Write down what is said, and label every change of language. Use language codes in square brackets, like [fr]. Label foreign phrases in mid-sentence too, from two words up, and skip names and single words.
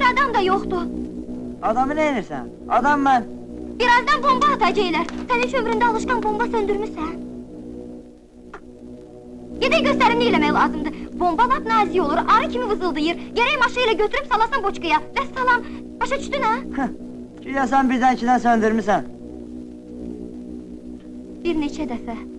[tr] adam da yoktu. [az] Adamı ne inirsən? Adam ben. [tr] Birazdan bomba atacaklar. Sen hiç ömründe alışkan bomba söndürmüşsən. [az] Gedək göstərim nə eləmək lazımdır. Bomba lap nazik olur, arı kimi vızıldayır. Gerək maşıyla götürüb salasan boçkaya. Vəssalam, başa düşdün ha? [tr] Güya sen birden ikiden söndürmüşsən. [az] Bir neçə dəfə.